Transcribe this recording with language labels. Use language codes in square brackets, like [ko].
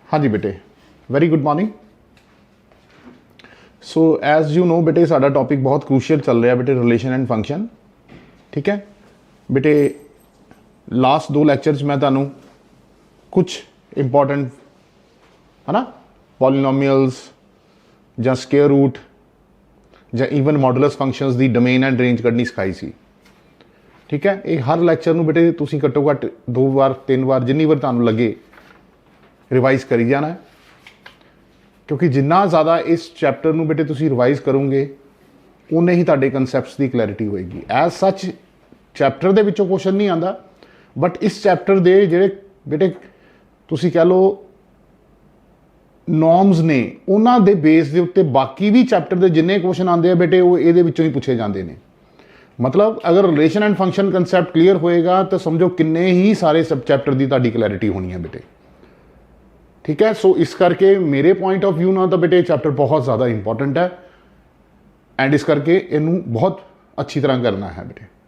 [hi] हाँ जी बेटे, very good morning. So as you know बेटे, साडा टॉपिक बहुत क्रूशियल चल रहा है बेटे, रिलेशन एंड फंक्शन। ठीक है बेटे, लास्ट 2 [pa] ਲੈਕਚਰਸ मैं ਤੁਹਾਨੂੰ [hi] कुछ इंपॉर्टेंट है ना पॉलीनोमियल्स [pa] ਜਾਂ ਸਕੁਏਅਰ रूट ਜਾਂ even modulus functions ਦੀ domain and range ਕੱਢਣੀ ਸਿਖਾਈ ਸੀ। ਠੀਕ ਹੈ, ਇਹ ਹਰ ਲੈਕਚਰ ਨੂੰ ਬੇਟੇ ਤੁਸੀਂ ਘੱਟੋ ਘੱਟ 2 ਵਾਰ 3 ਵਾਰ ਜਿੰਨੀ ਵਾਰ ਤੁਹਾਨੂੰ ਲੱਗੇ ਰਿਵਾਈਜ਼ ਕਰੀ ਜਾਣਾ ਹੈ, ਕਿਉਂਕਿ ਜਿੰਨਾ ਜ਼ਿਆਦਾ ਇਸ ਚੈਪਟਰ ਨੂੰ ਬੇਟੇ ਤੁਸੀਂ ਰਿਵਾਈਜ਼ ਕਰੋਗੇ ਉਨੇ ਹੀ ਤੁਹਾਡੇ ਕਨਸੈਪਟਸ ਦੀ ਕਲੈਰਿਟੀ ਹੋਏਗੀ। ਐਜ਼ ਸੱਚ ਚੈਪਟਰ ਦੇ ਵਿੱਚੋਂ ਕੁਐਸਚਨ ਨਹੀਂ ਆਉਂਦਾ, ਬਟ ਇਸ ਚੈਪਟਰ ਦੇ ਜਿਹੜੇ ਬੇਟੇ ਤੁਸੀਂ ਕਹਿ ਲਓ ਨੋਰਮਸ ਨੇ ਉਹਨਾਂ ਦੇ ਬੇਸ ਦੇ ਉੱਤੇ ਬਾਕੀ ਵੀ ਚੈਪਟਰ ਦੇ ਜਿੰਨੇ ਕੁਐਸਚਨ ਆਉਂਦੇ ਆ ਬੇਟੇ ਉਹ ਇਹਦੇ ਵਿੱਚੋਂ ਹੀ ਪੁੱਛੇ ਜਾਂਦੇ ਨੇ। [hi] मतलब अगर relation and function concept clear होएगा तो समझो किन्ने ही सारे सब चैप्टर की तुहाडी क्लैरिटी होनी है बेटे। ठीक है, सो इस करके मेरे पॉइंट ऑफ व्यू ना तो बेटे चैप्टर बहुत ज़्यादा इंपॉर्टेंट है एंड इस करके इनू बहुत अच्छी तरह करना है बेटे।